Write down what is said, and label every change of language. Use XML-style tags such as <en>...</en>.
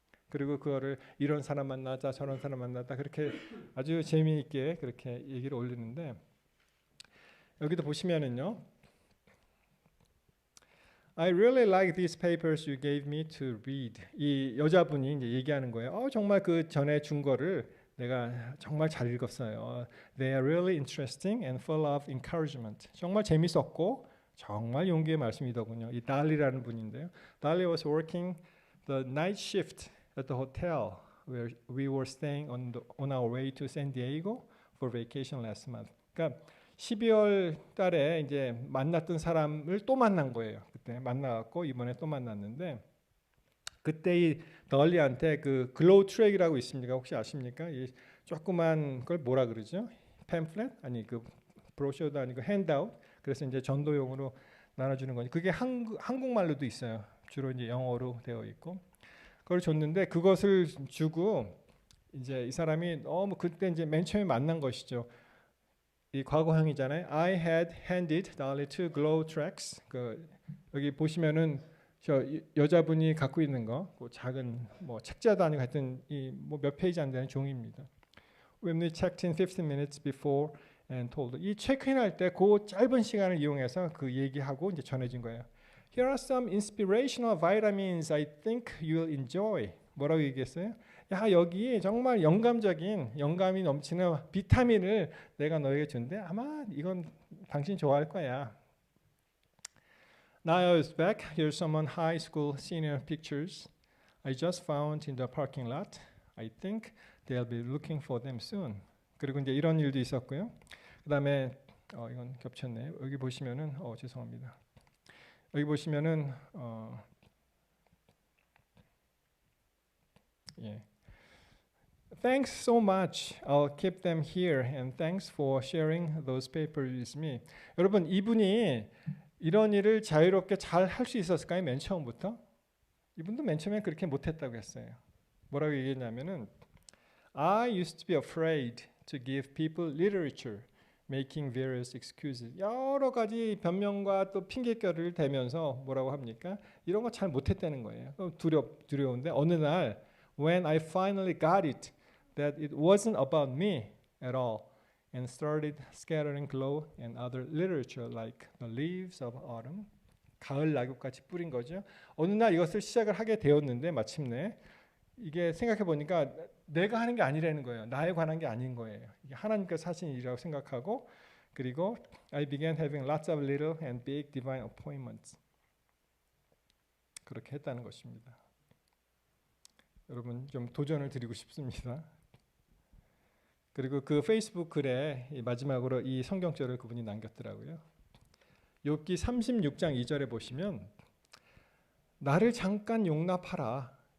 <ko>그리고 그거를 이런 사람 만나자 저런 사람 만나다 그렇게 아주 재미있게 그렇게 얘기를 올리는데, 여기도 보시면은요,</ko> <en>I really like these papers you gave me to read.</en> <ko>이 여자분이 이제 얘기하는 거예요. 정말 그 전에 준 거를 내가 정말 잘 읽었어요.</ko> <en>They are really interesting and full of encouragement.</en> <ko>정말 재밌었고 정말 용기의 말씀이더군요. 이 달리라는 분인데요.</ko> <en>달리 was working the night shift at the hotel where we were staying on our way to San Diego for vacation last month.</en> <ko>그러니까 12월 달에 이제 만났던 사람을 또 만난 거예요. 그때 만나갖고 이번에 또 만났는데, 그때 이 덜리한테 그 글로우 트랙이라고 있습니까? 혹시 아십니까? 이 조그만 걸 뭐라 그러죠? 팸플렛? 아니 그 브로셔도 아니고 핸드아웃. 그래서 이제 전도용으로 나눠주는 거니. 그게 한국말로도 있어요. 주로 이제 영어로 되어 있고. 그걸 줬는데, 그것을 주고 이제 이 사람이 너무 그때 이제 맨 처음에 만난 것이죠. 이 과거형이잖아요.</ko> <en>I had handed Dolly two glow tracks.</en> <ko>그 여기 보시면은 저 여자분이 갖고 있는 거, 그 작은 뭐 책자도 아니고 하여튼 이 뭐 몇 페이지 안 되는 종이입니다.</ko> <en>When we checked in 15 minutes before and told.</en> <ko>이 체크인할 때 그 짧은 시간을 이용해서 그 얘기하고 이제 전해진 거예요.</ko> <en>Here are some inspirational vitamins I think you'll enjoy.</en> <ko>뭐라고 얘기했어요? 야, 여기 정말 영감이 넘치는 비타민을 내가 너에게 준대. 아마 이건 당신 좋아할 거야.</ko> <en>Now I was back. Here's some high school senior pictures I just found in the parking lot. I think they'll be looking for them soon.</en> <ko>그리고 이제 이런 일도 있었고요. 그다음에 이건 겹쳤네요. 여기 보시면은 죄송합니다. 여기 보시면은 예.</ko> <en>Thanks so much. I'll keep them here and thanks for sharing those papers with me.</en> <ko>여러분, 이분이 이런 일을 자유롭게 잘 할 수 있었을까요? 맨 처음부터? 이분도 맨 처음에 그렇게 못했다고 했어요. 뭐라고 얘기했냐면은</ko> <en>I used to be afraid to give people literature, making various excuses.</en> <ko>여러 가지 변명과 또 핑계거리를 대면서 뭐라고 합니까? 이런 거 잘 못했다는 거예요. 두려운데 어느 날</ko> <en>when I finally got it, that it wasn't about me at all. and started scattering glow and other literature like the leaves of autumn.</en> <ko>가을 낙엽같이 뿌린 거죠. 어느 날 이것을 시작을 하게 되었는데 마침내 이게 생각해 보니까 내가 하는 게 아니라는 거예요. 나에 관한 게 아닌 거예요. 이게 하나님께서 하신 일이라고 생각하고 그리고</ko> <en>I began having lots of little and big divine appointments.</en> <ko>그렇게 했다는 것입니다. 여러분 좀 도전을 드리고 싶습니다. 그리고 그 페이스북 글에 마지막으로 이 성경절을 그분이 남겼더라고요. 욥기 36장 2절에 보시면 나를 잠깐 용납하라.</ko>